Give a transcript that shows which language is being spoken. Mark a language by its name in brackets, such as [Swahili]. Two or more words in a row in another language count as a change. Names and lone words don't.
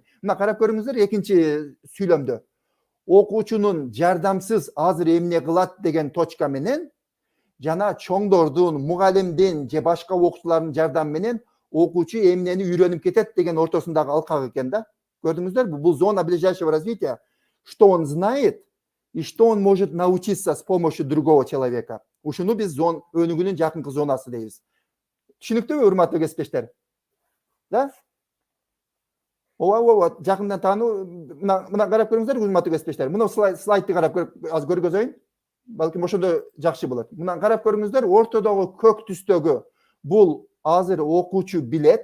[Kyrgyz] Мына карап көрүңүздөр, экинчи сүйлөмдө. Окуучунун жардамсыз азыр эмне кылат деген точка менен жана чоңдордун, мугалимдин же башка окуучулардын жардамы менен окуучу эмнени үйрөнүп кетет деген ортосундагы алкак экен да. Көрдүңүздөрбү? Бул [Russian] зона ближайшего развития. Что он знает и что он может научиться с помощью другого человека. [Kyrgyz] Ушуну биз өнүгүүнүн жакынкы зонасы дейбиз. Түшүнүктүүбү, урматтуу кесиптештер? Да? Ооба, жакындан таануу. Мына карап көрүңүздөр, урматтуу кесиптештер. Мына слайдты карап аз көргөзөйүн. Балким ошондо жакшы болот. Мына карап көрүңүздөр, ортодогу көк түстөгү бул азыр окуучу билет.